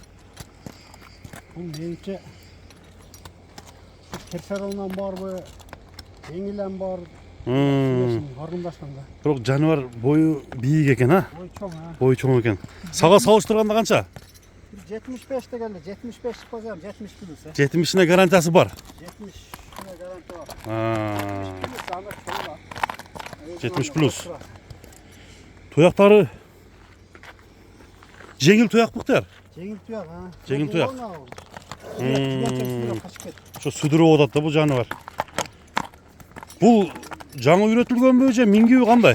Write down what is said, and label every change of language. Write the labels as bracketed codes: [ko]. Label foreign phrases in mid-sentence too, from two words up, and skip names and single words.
[ky] Бул менче Керсарондан барбы, Эңилен бар. Аргындашкан да. Бирок жаныбар бою бийик экен, а? Ой чоң, а. Бою чоң экен. Сага салыштырганда канча? 75 дегенде 75 базар 70 плюс. 70-ine гарантиясы бар. [tr] 70'ine garanti var. [ky] 70 плюс. Туяктары жеңил туяк Ыктыяр. Жеңил туяк, а. Жеңил туяк. Качып Ошо сүдүрүп атат да бул жаныбар. Бул жаңы үйрөтүлгөнбү же мингүү кандай?